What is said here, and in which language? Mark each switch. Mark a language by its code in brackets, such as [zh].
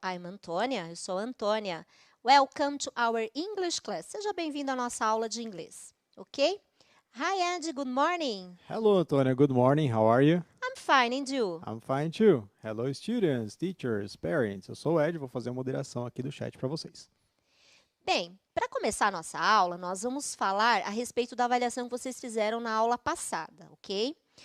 [en] I'm Antônia. [pt] Eu sou Antônia. [en] Welcome to our English class. [pt] Seja bem-vindo à nossa aula de inglês, ok? [en] Hi, Andy. Good morning. Hello, Antonia. Good morning. How are you? I'm fine, and you? I'm fine too. Hello, students, teachers, parents. [pt] Eu sou o Ed, vou fazer a moderação aqui do chat para vocês. Bem, para começar a nossa aula, nós vamos falar a respeito da avaliação que vocês fizeram na aula passada, ok?